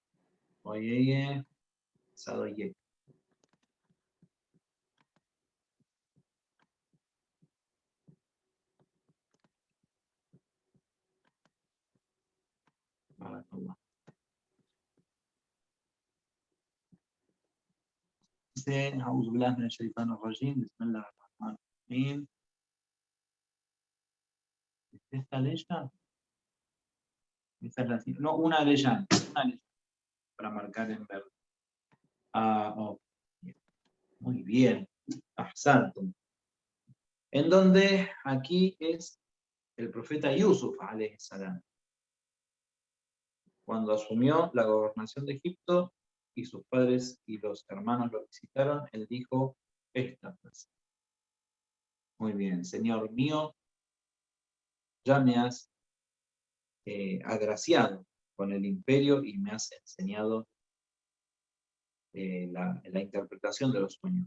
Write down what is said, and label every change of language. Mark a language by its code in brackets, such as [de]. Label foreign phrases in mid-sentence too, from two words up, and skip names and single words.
[es] Oye, Sadoyek. Barakallah. Dice, [ar] أعوذ بالله من الشيطان الرجيم, بسم الله الرحمن الرحيم. [es] ¿Esta leya? Esta es la, no, una leyenda, para marcar en verde. Muy bien, ahsantum. En donde aquí es el profeta Yusuf, [ar] عليه السلام, [es] cuando asumió la gobernación de Egipto y sus padres y los hermanos lo visitaron, él dijo esta frase. Muy bien, Señor mío, ya me has agraciado con el imperio y me has enseñado la interpretación de los sueños.